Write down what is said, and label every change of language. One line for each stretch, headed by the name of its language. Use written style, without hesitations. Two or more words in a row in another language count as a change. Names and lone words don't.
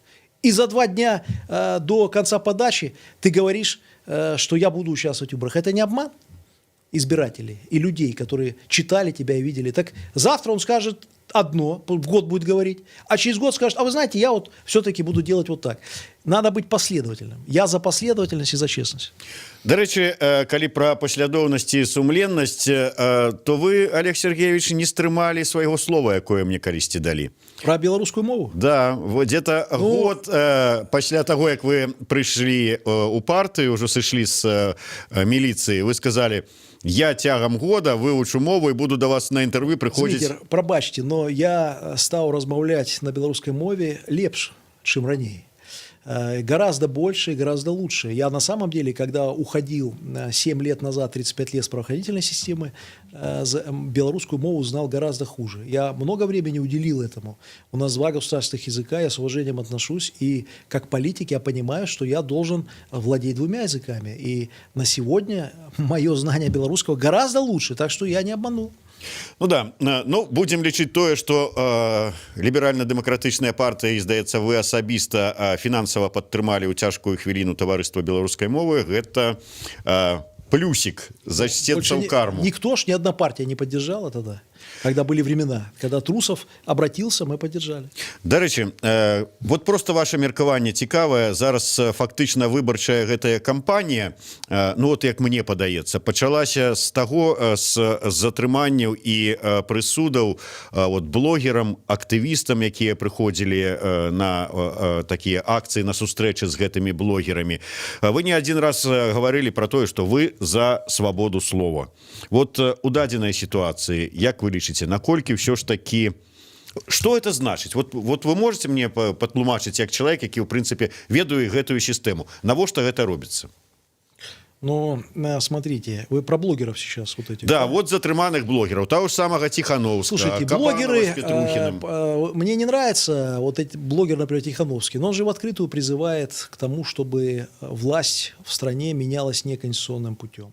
Russian: И за 2 дня до конца подачи ты говоришь, что я буду участвовать в выборах. Это не обман избирателей и людей, которые читали тебя и видели. Так завтра он скажет одно, год будет говорить, а через год скажет, а вы знаете, я вот все-таки буду делать вот так. Надо быть последовательным. Я за последовательность и за честность.
Belarusian: До речі, калі пра паслядоўнасць і сумленнасць, то вы, Олег Сергеевич, не стрымалі свайго слова, якое мне калісьці далі.
Russian: Про белорусскую мову? Да, вот где-то год
Belarusian: пасля таго, як вы прыйшлі у партыю, ўжо сышлі з міліцыі, вы сказалі: я тягам года вывучу мову і буду до вас на інтэрв'ю прыходзіць. Зміцер, прабачце, но я стаў размаўляць на беларускай мове лепш, чым раней.
Russian: Гораздо больше и гораздо лучше. Я на самом деле, когда уходил 7 лет назад, 35 лет с правоохранительной системы, белорусскую мову знал гораздо хуже. Я много времени уделил этому. У нас 2 государственных языка, я с уважением отношусь, и как политик я понимаю, что я должен владеть 2 языками. И на сегодня мое знание белорусского гораздо лучше, так что я не обманул.
Belarusian: Ну да, ну будем лічыць тое, што ліберальна-дэмакратычная партыя, і здаецца, вы асабіста фінансава падтрымалі ў цяжкую хвіліну таварыства беларускай мовы, гэта плюсик, зачтецца ў карму.
Russian: Никто ж, ни одна партия не поддержала тогда, когда были времена. Когда Трусов обратился, мы поддержали.
Belarusian: До речі, вот просто ваше меркаванне цікавае. Зараз фактычна выбарчая гэтая кампанія, ну вот як мне падаецца, пачалася з таго, з затрыманняў і прысудаў вот блогерам, актывістам, якія прыходзілі на такія акцыі, на сустрэчы з гэтымі блогерамі.
Russian: Вы не один раз говорили про
Belarusian: тое, што
Russian: вы за свободу слова.
Belarusian: Вот у дадзенай ситуации, як вы лічыце, наколькі ўсё ж таки,
Russian: что это значит?
Belarusian: Вот вы можете мне патлумачыць, як чалавек, які, в принципе, ведае гэтую сістэму, навошта гэта робіцца?
Russian: Но смотрите, вы про блогеров сейчас вот этих. Да, вот затрыманых блогеров, того же самого Тихановского. Слушайте, блогеры, мне не нравится вот эти блогеры, например, Тихановский, но он же в открытую призывает к тому, чтобы власть в стране менялась неконституционным путем.